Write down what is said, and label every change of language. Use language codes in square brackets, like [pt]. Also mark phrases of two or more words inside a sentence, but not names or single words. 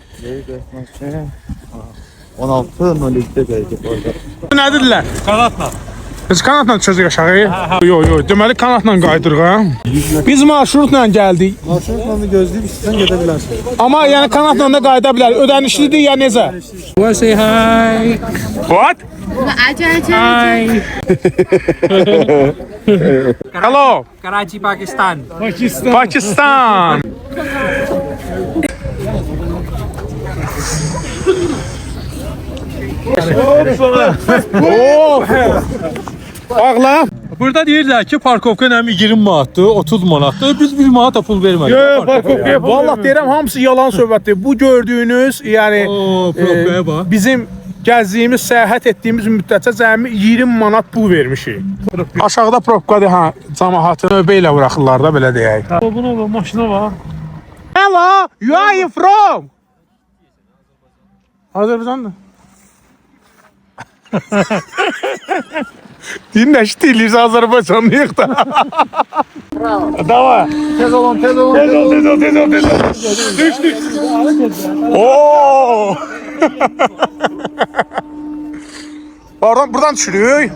[tr] 16.02'de gelecek orada. [az] Nədirlər? Kanatla. Biz kanatla düşəcək aşağı? Yox, yox. Deməli kanatla qayıdırıq ha. Biz marşrutla gəldik. [tr] Marşrutla gözleyip istersen gidebilirsin. [az] Amma yəni kanatla da qayıda bilərik. Ödənişlidir ya necə? [en] Well, say hi. What? Hi. Hello. Karachi, Pakistan. Pakistan. Oh. [az] Bağla. Burada deyirlər ki, parkovka nəmi 20 manatdır, 30 manatdır. Biz 1 manat da pul vermədik. Yox, parkovkaya. Vallahi deyirəm hamısı yalan söhbətdir. Bu gördüyünüz, yəni Oo, parkovkaya bax. bizim gəzdiyimiz, səyahət etdiyimiz müddətcə cəmi 20 manat pul vermişik. Aşağıda probkadır, ha, cəmaatı növbə ilə buraxırlar da belə deyək. [tr] Buna bak, maşına bak. [en] Hello, you are you from? [az] Azərbaycanlı. Dinləşdi eləyirsə Azərbaycanlıyıq da. Davay. Tez olun, tez olun. Tez ol, tez ol, tez ol, tez ol. Düş, düş. Oo. Buradan düşürük.